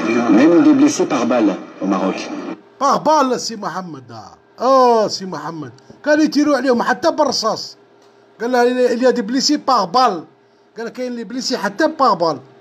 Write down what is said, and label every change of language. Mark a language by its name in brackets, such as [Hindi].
[French] Même des blessés par balle au Maroc. Par balle [Arabic] سي محمد. سي محمد كانوا يطيروا عليهم حتى بالرصاص. قال له [French] il y a des blessés par balle. [Arabic] قال كاين اللي بليسي حتى [French] par balle.